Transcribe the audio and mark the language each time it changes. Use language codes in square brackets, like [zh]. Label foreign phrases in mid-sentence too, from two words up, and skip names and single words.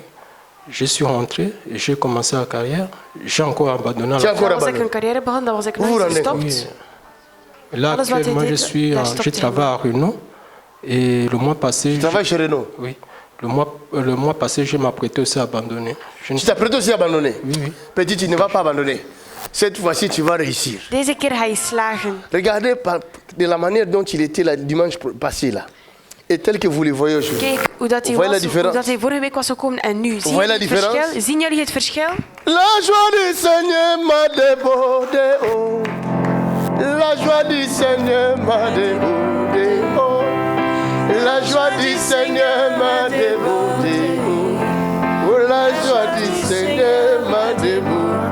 [fr] Je suis rentré et j'ai commencé la carrière. J'ai encore abandonné à Tu as la encore [nl] Dan was ik [fr] abandonné. [nl] een carrière begonnen, dan was ik [fr] Vous [nl] nog [fr] vous [nl] eens [fr] rendez [nl] gestopt. [fr] Oui. Là, [nl] Alles wat [fr] actuellement, [nl] hij [fr] je, [nl] deed, daar stopte [fr] je [nl] hij [fr] travaille à Renault. Et le mois passé... Tu travailles chez Renault. Oui. Le mois passé, je m'apprêtais aussi à abandonner. Je ne Tu t'apprêtes aussi à abandonner. Oui, oui. Petit, tu ne vas pas abandonner. Cette fois-ci, tu vas réussir. [nl] Deze keer ga je slagen. [fr] Regardez de la manière dont il était le dimanche passé là. Et tel que vous le voyez aujourd'hui. [nl] Kijk hoe dat hij, [fr] Voyez la [nl] was, hoe [fr] différence? [nl] dat hij vorige week was gekomen en nu. Zien [fr] Voyez la [nl] jullie het [fr] différence? [nl] verschil? Zien jullie het verschil? [fr] La joie du Seigneur m'a débordé, oh. La joie du Seigneur m'a débordé, oh. La joie du Seigneur m'a débordé, oh. Oh, la joie du Seigneur m'a débordé.